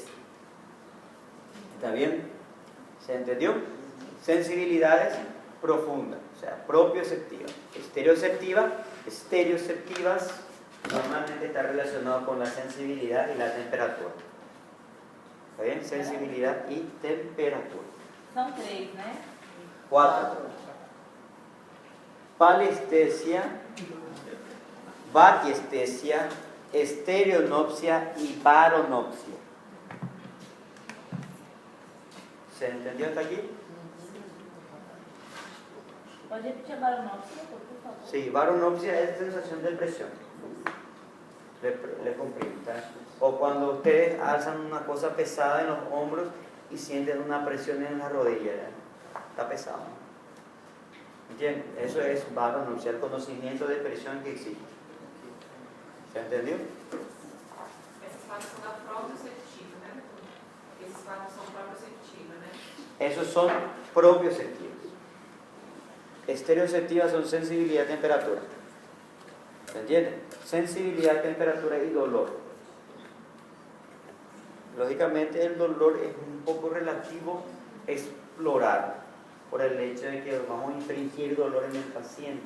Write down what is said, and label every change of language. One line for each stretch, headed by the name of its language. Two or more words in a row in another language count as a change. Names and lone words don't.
Spanish: ¿Está bien? ¿Se entendió? Sensibilidades profundas, o sea, propioceptivas. Estereoceptivas normalmente está relacionado con la sensibilidad y la temperatura. ¿Está bien? Sensibilidad y temperatura.
Portuguese: São 3, né?
Spanish: 4. Palestesia, batiestesia, estereonopsia y baronopsia. ¿Se entendió hasta aquí?
Portuguese: Pode repetir a baronopsia, por favor?
Spanish: Sí, baronopsia es sensación de presión. Le comprime, ¿tá? O cuando ustedes alzan una cosa pesada en los hombros y sienten una presión en la rodilla, ¿ya? Está pesado. ¿Entienden? Eso es baronopsia, el conocimiento de presión que existe. ¿Se entendió?
Portuguese: Essas partes são da proprioceptiva, né? Esses quadros são proprioceptiva, né?
Spanish: Esos son propioceptivos. Estereoceptivas son sensibilidad, temperatura. ¿Se entiende? Sensibilidad, temperatura y dolor. Lógicamente el dolor es un poco relativo explorar por el hecho de que vamos a infringir dolor en el paciente.